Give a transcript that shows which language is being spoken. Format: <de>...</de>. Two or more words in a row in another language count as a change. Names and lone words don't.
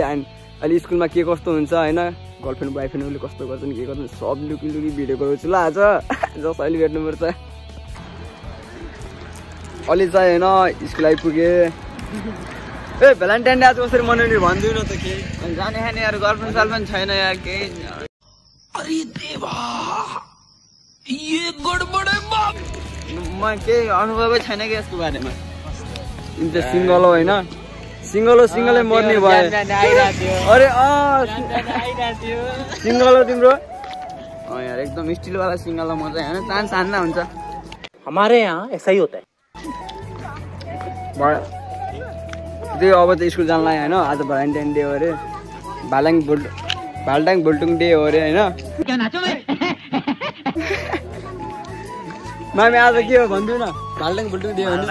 <ne>एन्ड अहिले स्कुलमा के कस्तो हुन्छ होइन, गर्लफ्रेन्ड बोयफ्रेन्डहरूले कस्तो गर्छन् के गर्छन् सब लुकी भिडियो गराउँछु ल आज। जस अहिले भेट्नुपर्छ। अलि चाहिँ होइन स्कुल आइपुगेँ। ए भ्यालेन्टाइन डे आज कसरी मनाउने भन्दिउ न त के जाने खाने यार गर्लफ्रेन्ड सालफ्रेन्ड छैन यार केही।</ne> <hi>अरे देवा ये गडबड है बाप।</hi> <ne>म केही अनुभवै छैन कि यसको बारेमा। तिमी चाहिँ सिङ्गल हो होइन, सिङ्गलै मर्ने भयो। अरे सिङ्गल हो तिम्रो यार, एकदम स्टिलवाला सिङ्गल म चाहिँ होइन, चान्स हान्न हुन्छ।</ne> <hi>हमारे यहाँ ऐसा ही होता है।</hi> <ne>त्यो अब त स्कुल जान लाग्यो होइन, आज भ्यालेन्टाइन डे हो अरे, भालटाङ भुल्टुङ डे हो अरे होइन। मामी आज के हो भन्दिउ न, भालटाङ भुल्टुङ डे हो नि</ne>